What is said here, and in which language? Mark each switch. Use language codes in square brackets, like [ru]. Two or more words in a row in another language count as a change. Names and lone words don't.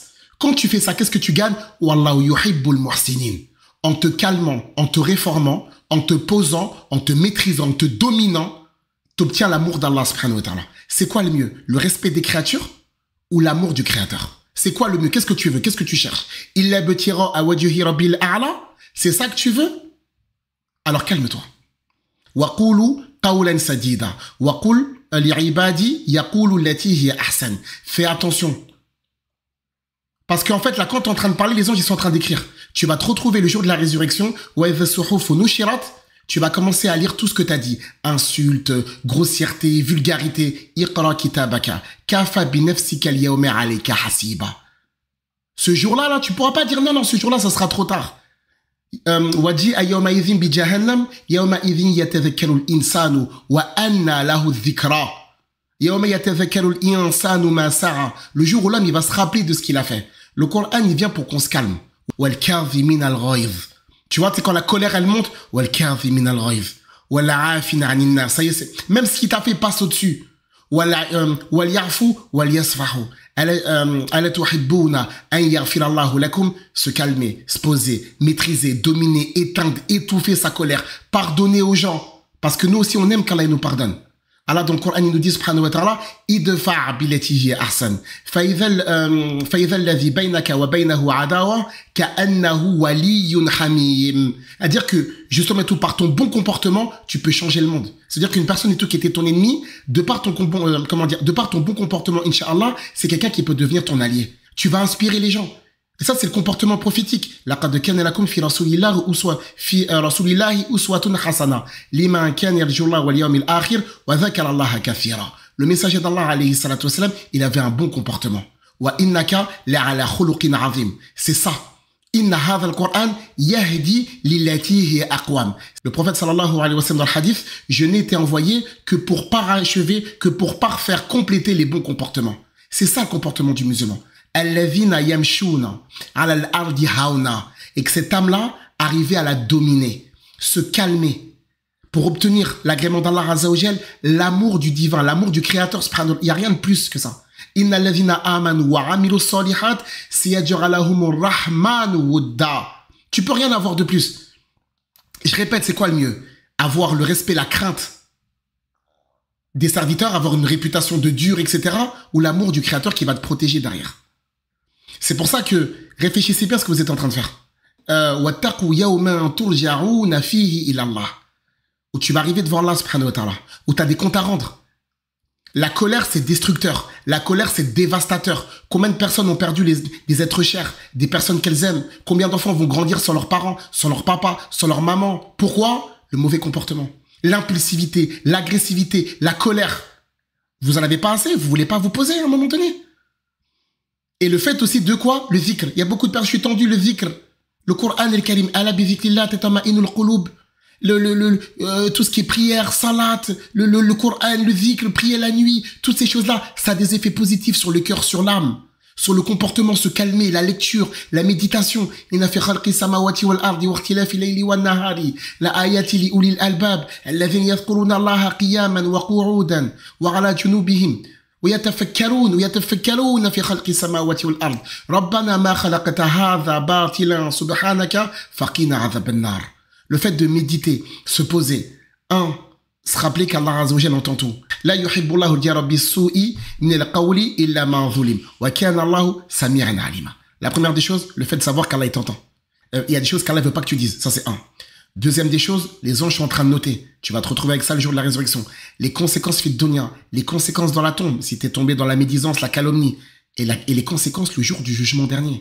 [fr] Quand tu fais ça, qu'est-ce que tu gagnes? [ar] والله يحب المحسنين. [fr] En te calmant, en te réformant, en te posant, en te maîtrisant, en te dominant, t'obtiens l'amour d'Allah [ar] سبحانه وتعالى. [fr] C'est quoi le mieux? Le respect des créatures ou l'amour du créateur? C'est quoi le mieux? Qu'est-ce que tu veux? Qu'est-ce que tu cherches? [ar] إلا ابتغاء وجه ربه الأعلى? [fr] C'est ça que tu veux? Alors calme-toi. [ar] وقولوا قولا سديدا. وقل لعبادي يقولوا التي هي أحسن. [fr] Fais attention. Parce qu'en fait, là, quand tu es en train de parler, les anges, ils sont en train d'écrire. Tu vas te retrouver le jour de la résurrection, tu vas commencer à lire tout ce que tu as dit. Insultes, grossièreté, vulgarité. [ar] اقرأ كتابك. كفى بنفسك اليوم عليك حسيبا. [fr] Ce jour-là, là, tu pourras pas dire non, ce jour-là, ça sera trop tard. [ar] وجيء يومئذ بجهنم يومئذ يتذكر الإنسان وأنى له الذكرى. [fr] Le jour où l'homme il va se rappeler de ce qu'il a fait. Le Coran il vient pour qu'on se calme. Tu vois, c'est quand la colère elle monte. Ça y est, même ce qu'il t'a fait passe au-dessus. Se calmer, se poser, maîtriser, dominer, éteindre, étouffer sa colère, pardonner aux gens. Parce que nous aussi on aime quand Allah nous pardonne. Allah dans le Coran il nous dit [ar] سبحانه وتعالى ادفع بالتي هي أحسن فإذا الذي بينك وبينه عداوة كأنه ولي حميم. [fr] C'est-à-dire que justement tout par ton bon comportement tu peux changer le monde. C'est-à-dire qu'une personne et tout qui était ton ennemi, de par ton bon comportement, incha'Allah, c'est quelqu'un qui peut devenir ton allié. Tu vas inspirer les gens. Et ça, c'est le comportement prophétique. [ar] لَقَدْ كَانَ لَكُمْ فِي رَسُولِ اللَّهِ أُسْوَةٌ حَسَنَةٌ لِمَنْ كَانَ يَرْجُو اللَّهَ وَالْيَوْمَ الْآخِرَ وَذَكَرَ اللَّهَ كَثِيرًا. [fr] Le messager d'Allah, [ar] عليه الصلاة والسلام, [fr] il avait un bon comportement. [ar] وإنك لعلى خلق عظيم. [fr] C'est ça. [ar] إن هذا القرآن يهدي للتي هي أقوم. [fr] Le prophète [ar] صلى الله عليه وسلم [fr] dans le hadith, je n'ai été envoyé que pour parachever, que pour parfaire, compléter les bons comportements. C'est ça le comportement du musulman. [ar] الذين يمشون على الأرض هونا. [fr] Et que cette âme-là arrivait à la dominer, se calmer, pour obtenir l'agrément d'Allah [ar] عز وجل, [fr] l'amour du divin, l'amour du créateur subhanahu. Il n'y a rien de plus que ça. [ar] إن الذين آمنوا وعملوا الصالحات سيجعل لهم الرحمن ودا. [fr] Tu peux rien avoir de plus. Je répète, c'est quoi le mieux? Avoir le respect, la crainte des serviteurs, avoir une réputation de dur, etc. ou l'amour du créateur qui va te protéger derrière. C'est pour ça que réfléchissez bien à ce que vous êtes en train de faire. [ar] واتقوا يوما ترجعون فيه إلى الله. [fr] Où tu vas arriver devant Allah [ar] سبحانه وتعالى, [fr] où tu as des comptes à rendre. La colère, c'est destructeur. La colère, c'est dévastateur. Combien de personnes ont perdu des êtres chers, des personnes qu'elles aiment? Combien d'enfants vont grandir sans leurs parents, sans leur papa, sans leur maman? Pourquoi? Le mauvais comportement, l'impulsivité, l'agressivité, la colère. Vous en avez pas assez? Vous voulez pas vous poser à un moment donné? Et le fait aussi de quoi? Le zikr. Il y a beaucoup de personnes, je suis tendu, le zikr. Le Coran [ar] الكريم ألا بذكر الله تطمئن القلوب. [fr] Tout ce qui est prière, salat, le Coran, le zikr, prier la nuit, toutes ces choses-là, ça a des effets positifs sur le cœur, sur l'âme, sur le comportement, se calmer, la lecture, la méditation. [ar] إن في خلق السماوات والأرض واختلاف الليل والنهار لآيات لأولي الألباب الذين يذكرون الله قياما وقعودا وعلى جنوبهم ويتفكرون في خلق السماوات والأرض ربنا ما خلقت هذا باطلا سبحانك فقنا عذاب النار. [fr] Le fait de méditer, se poser. Se rappeler qu'Allah [ar] عز وجل [fr] entend tout. [ar] لا يحب الله الجهر بالسوء من القول إلا من ظلم. وكان الله سميعا عليما. [fr] La première des choses, le fait de savoir qu'Allah t'entend. Il y a des choses qu'Allah veut pas que tu dises. Ça, c'est un. Deuxième des choses, les anges sont en train de noter. Tu vas te retrouver avec ça le jour de la résurrection. Les conséquences [ar] في الدنيا, [fr] les conséquences dans la tombe, si tu es tombé dans la médisance, la calomnie, et les conséquences le jour du jugement dernier.